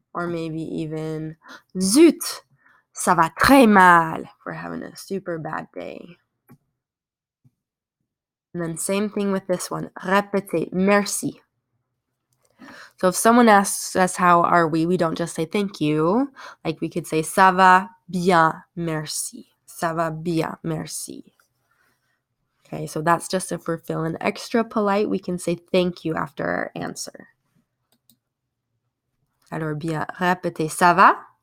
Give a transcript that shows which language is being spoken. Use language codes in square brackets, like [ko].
[en] Or maybe even, [fr] zut, ça va très mal. [en] We're having a super bad day. And then same thing with this one. [fr] Répétez, merci. [en] So if someone asks us, how are we don't just say thank you. Like we could say, [fr] ça va bien, merci. Ça va bien, merci. [en] Okay, so that's just if we're feeling extra polite, we can say thank you after our answer. [fr] Alors bien, répétez, ça va?